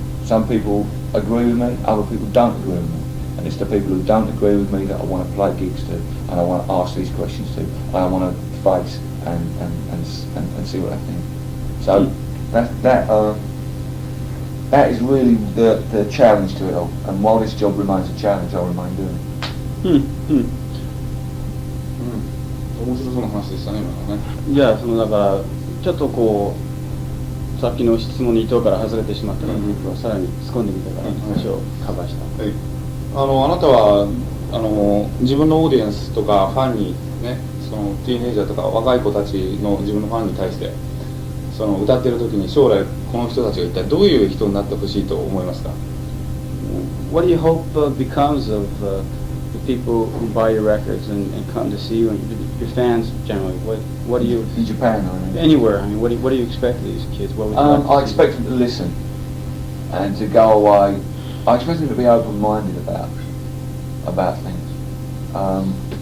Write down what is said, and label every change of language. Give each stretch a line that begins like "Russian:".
English: Some people agree with me, other people don't agree with me, and it's the people who don't agree with me that I want to play gigs to, and I want to ask these questions to, and I want to face and see what I think. So that is really the challenge to it all, and while this job remains a challenge, I'll remain doing it.
Japanese: 面白そうな話でしたね、今のね。じゃあだからちょっとこうさっきの質問に伊藤から外れてしまったから、僕はさらに突っ込んでみたから話をカバーした。はい。あなたは自分のオーディエンスとかファンにね、そのティーンエイジャーとか若い子たちの自分のファンに対してその歌ってる時に将来この人たちが一体どういう人になってほしいと思いますか？
English: What do you hope becomes of the people who buy your records and come to see you and your fans generally? What do you in Japan or anywhere? I mean, what do you expect of these kids? What would you like I expect them to listen and to go away. I expect them to be open-minded about things.